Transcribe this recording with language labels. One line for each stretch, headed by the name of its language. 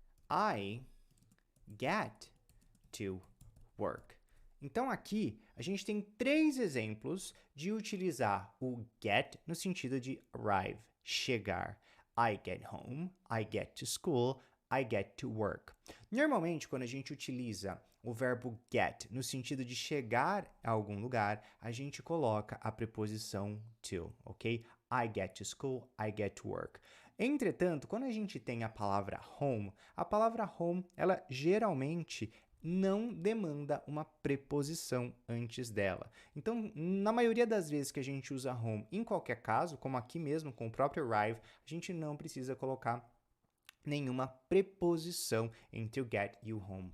English: I get to work.
Portuguese: Então, aqui, a gente tem 3 exemplos de utilizar o get no sentido de arrive, chegar.
English: I get home, I get to school, I get to work.
Portuguese: Normalmente, quando a gente utiliza o verbo get no sentido de chegar a algum lugar, a gente coloca a preposição to, ok?
English: I get to school, I get to work.
Portuguese: Entretanto, quando a gente tem a palavra home, ela geralmente não demanda uma preposição antes dela. Então, na maioria das vezes que a gente usa home, em qualquer caso, como aqui mesmo com o próprio arrive, a gente não precisa colocar nenhuma preposição entre o get e o home.